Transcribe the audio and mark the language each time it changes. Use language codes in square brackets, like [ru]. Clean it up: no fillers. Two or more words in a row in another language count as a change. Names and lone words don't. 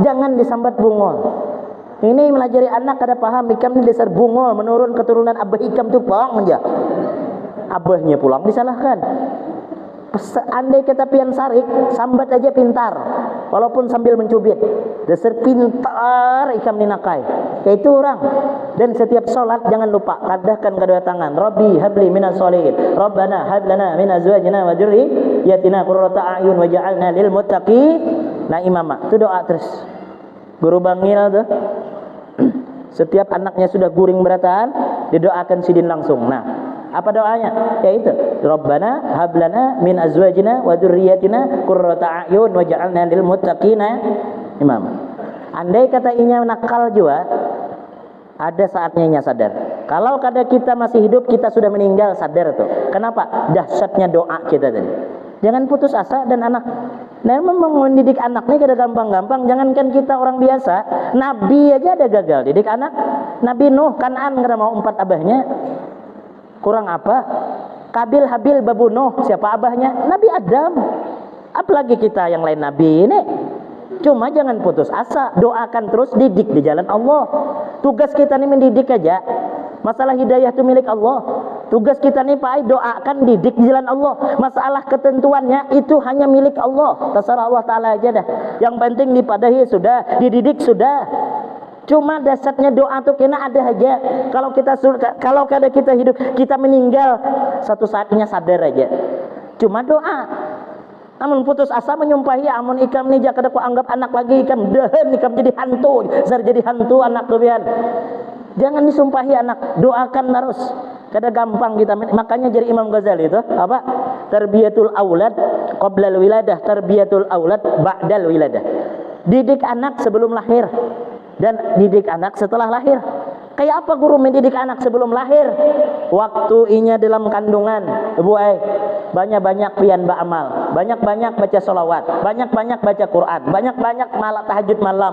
[bjn] Jangan disambat bungol. Ini melajari anak kada paham, ikam ini dasar bungol, menurun keturunan abah ikam tu pang aja. Abahnya pulang disalahkan. Andai kata pian sarik, sambat aja pintar, walaupun sambil mencubit. Dasar pintar ikam ninakai. Kayak itu orang. Dan setiap sholat jangan lupa ladahkan kedua tangan. [ar] رب هب لي من الصالحين. ربنا هب لنا من أزواجنا وذرياتنا قرة أعين واجعلنا للمتقين إماما. [bjn] Itu doa terus. Guru bangil tuh. Setiap anaknya sudah guring berataan, didoakan sidin langsung. Nah, apa doanya? [ar] Yaitu ربنا هب لنا من أزواجنا وذرياتنا قرة أعين واجعلنا للمتقين إماما. [bjn] Andai kata inya nakal juga, ada saatnya inya sadar. Kalau kada kita masih hidup, kita sudah meninggal, sadar tuh. Kenapa? Dahsyatnya doa kita tadi. Jangan putus asa. Dan anak, nah memang mendidik anak ini kada gampang-gampang. Jangankan kita orang biasa, Nabi aja ada gagal didik anak. Nabi Nuh Kan'an kada mau 4 abahnya. Kurang apa? Kabil Habil babu Nuh, siapa abahnya? Nabi Adam. Apalagi kita yang lain nabi ini. Cuma jangan putus asa, doakan terus, didik di jalan Allah. Tugas kita ini mendidik aja. Masalah hidayah itu milik Allah. Tugas kita ini Pak, doakan, didik di jalan Allah. Masalah ketentuannya itu hanya milik Allah. Terserah Allah Ta'ala aja dah. Yang penting dipadahi sudah, dididik sudah. Cuma dasarnya doa tuh kena ada aja. Kalau kada kita hidup, kita meninggal, satu saatnya sadar aja. Cuma doa. Amun putus asa menyumpahi, amun ikam ni jakada ku anggap anak lagi, ikam dehen, ikam jadi hantu, zar jadi hantu anak tuh pian. Jangan disumpahi anak, doakan terus. Kada gampang kita. Makanya jadi Imam Ghazali itu apa? [ar] تربية الأولاد قبل الولادة، تربية الأولاد بعد الولادة. [bjn] Didik anak sebelum lahir dan didik anak setelah lahir. Kayak apa guru mendidik anak sebelum lahir? Waktu inya dalam kandungan, ibu banyak-banyak pian ba'amal, banyak-banyak baca sholawat, banyak-banyak baca Quran, banyak-banyak malam tahajud malam.